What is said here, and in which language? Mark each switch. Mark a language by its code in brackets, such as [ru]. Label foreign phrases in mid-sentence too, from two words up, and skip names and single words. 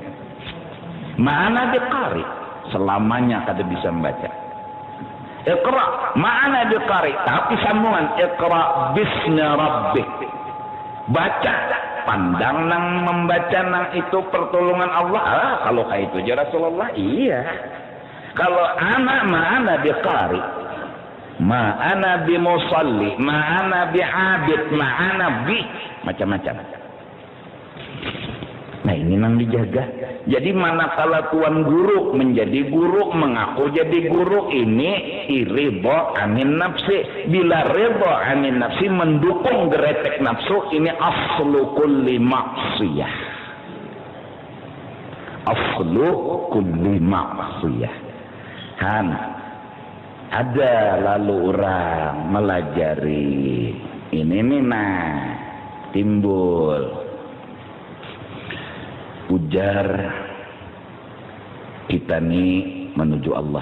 [ar] ما أنا بقارئ, [bjn] selamanya kada bisa membaca. [ar] اقرأ ما أنا بقارئ, [bjn] tapi sambungan [ar] اقرأ باسم ربك. [bjn] Baca, pandang nang membaca nang itu pertolongan Allah. Kalau kayak itu aja Rasulullah, iya. Kalau anak [ar] ما أنا بقارئ ما أنا بمصل ما أنا بعابد ما أنا ب, [id] macam-macam. [bjn] Nah ini nang dijaga. Jadi manakala tuan guru menjadi guru, mengaku jadi guru, ini [ar] الرضا عن النفس. [bjn] Bila [ar] الرضا عن النفس [bjn] mendukung geretek nafsu, ini [ar] أصل كل معصية. أصل كل معصية. [bjn] Han, ada lalu orang melajari ini nih, nah timbul ujar kita nih menuju Allah.